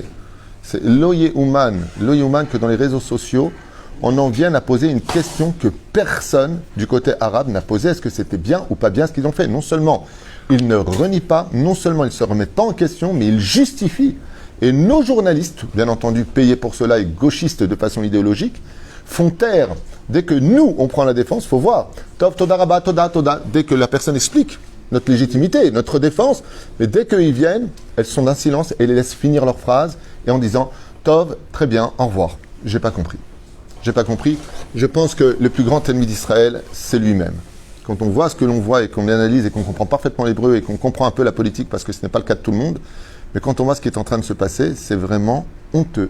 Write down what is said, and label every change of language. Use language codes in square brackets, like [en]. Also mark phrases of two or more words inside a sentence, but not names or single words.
[fr] C'est l'Oyehouman que dans les réseaux sociaux, on en vient à poser une question que personne du côté arabe n'a posée. Est-ce que c'était bien ou pas bien ce qu'ils ont fait? Non seulement ils ne renient pas, non seulement ils ne se remettent pas en question, mais ils justifient. Et nos journalistes, bien entendu payés pour cela et gauchistes de façon idéologique, font taire. Dès que nous, on prend la défense, il faut voir. [he] טוב תודה רבה תודה תודה. [fr] Dès que la personne explique notre légitimité, notre défense, mais dès qu'ils viennent, elles sont d'un silence et les laissent finir leur phrase et en disant Tov, très bien, au revoir. J'ai pas compris. J'ai pas compris. Je pense que le plus grand ennemi d'Israël, c'est lui-même. Quand on voit ce que l'on voit et qu'on analyse et qu'on comprend parfaitement l'hébreu et qu'on comprend un peu la politique, parce que ce n'est pas le cas de tout le monde, mais quand on voit ce qui est en train de se passer, c'est vraiment honteux.